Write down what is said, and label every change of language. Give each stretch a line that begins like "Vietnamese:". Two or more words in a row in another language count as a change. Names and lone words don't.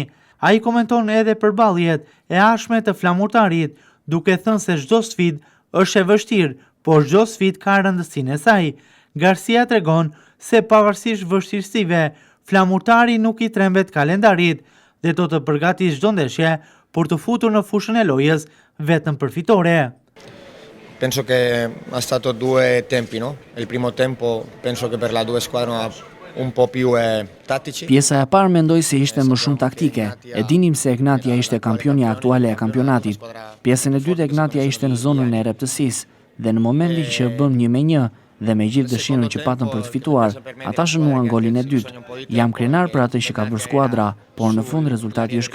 Albanian: Ai komenton edhe përballjet e ashme të flamurtarit, duke thënë se çdo sfidë është e vështirë, por çdo sfidë ka rëndësinë e saj. Garcia tregon se pavarësisht vështirësive, flamurtari nuk i trembet kalendarit dhe do të përgatisë çdo ndeshje për të futur në fushën e lojës vetëm për fitore.
Italian: Penso che ha stato due tempi, no? Il primo tempo penso che per la due squadre un po' più tattici.
Albanian: Pjesa e parë mendoj se ishte më shumë taktike. E dinim se Ignatia ishte kampionja aktuale e kampionatit. Pjesën e dytë Ignatia ishte në zonën e reptësisë dhe në momentin që bëm 1-1 dhe me gjithë dëshirën që patëm për të fituar, ata shënuan golin e dytë. Jam krenar për atë që ka bërë skuadra, por në fund rezultati është ky.